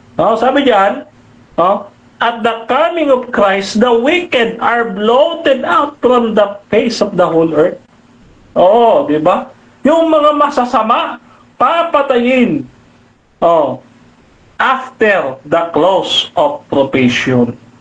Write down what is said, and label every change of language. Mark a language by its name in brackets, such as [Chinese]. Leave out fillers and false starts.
[Filipino] Sabi diyan, [English] at the coming of Christ, the wicked are blotted out from the face of the whole earth. [Filipino] Di ba? Yung mga masasama, papatayin. [English] After the close of probation.